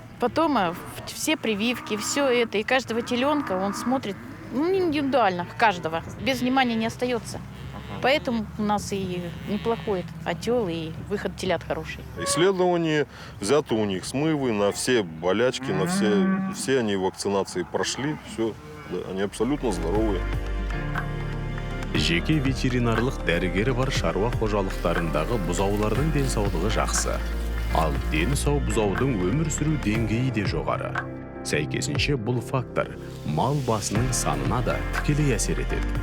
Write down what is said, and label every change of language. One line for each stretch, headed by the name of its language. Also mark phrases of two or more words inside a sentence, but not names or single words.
Russian: Потом все прививки, все это. И каждого теленка он смотрит индивидуально, каждого. Без внимания не остается. Поэтому у нас и неплохой отел, и выход телят хороший. Исследования взяты у них, смывы на все болячки, на все они вакцинации прошли, все, да, они абсолютно здоровые.
Kazakh: Жеке ветеринарлық дәрігері бар шаруа қожалықтарындағы бұзаулардың денсаулығы жақсы. Ал дені сау бұзаудың өмір сүру деңгейі де жоғары. Сәйкесінше бұл фактор мал басының санына да тікелей әсер етеді.